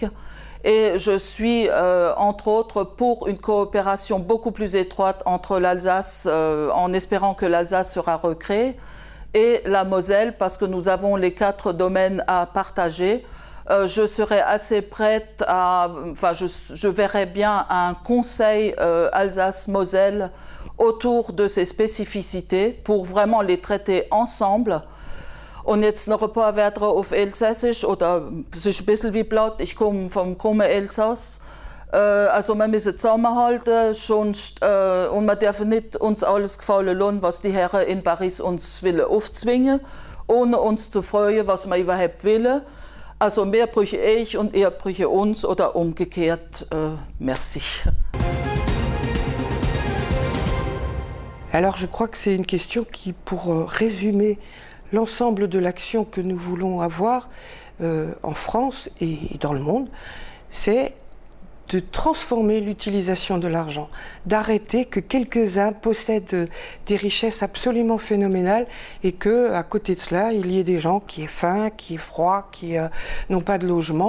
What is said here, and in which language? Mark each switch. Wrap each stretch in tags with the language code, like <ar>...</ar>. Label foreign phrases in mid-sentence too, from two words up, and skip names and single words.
<fr>Et je suis, entre autres, pour une coopération beaucoup plus étroite entre l'Alsace, en espérant que l'Alsace sera recréée, et la Moselle, parce que nous avons les 4 domaines à partager. Je serais assez prête à... Enfin, je verrais bien un conseil Alsace-Moselle autour de ces spécificités pour vraiment les traiter ensemble.</fr> <de>Und jetzt noch ein paar Wörter auf Elsässisch, oder es ist ein bisschen wie Blatt, ich komme vom krummen Elsass. Also wir müssen zusammenhalten, sonst, und wir dürfen nicht uns alles gefallen lassen, was die Herren in Paris uns wollen aufzwingen, ohne uns zu freuen, was wir überhaupt wollen.</de> <gsw>Also wir brüchen euch und ihr brüchen uns, oder umgekehrt.</gsw> <fr>Merci. Alors je crois que c'est une question qui, pour résumer l'ensemble de l'action que nous voulons avoir en France et dans le monde, c'est de transformer l'utilisation de l'argent, d'arrêter que quelques-uns possèdent des richesses absolument phénoménales et que, à côté de cela, il y ait des gens qui aient faim, qui aient froid, qui n'ont pas de logement.</fr>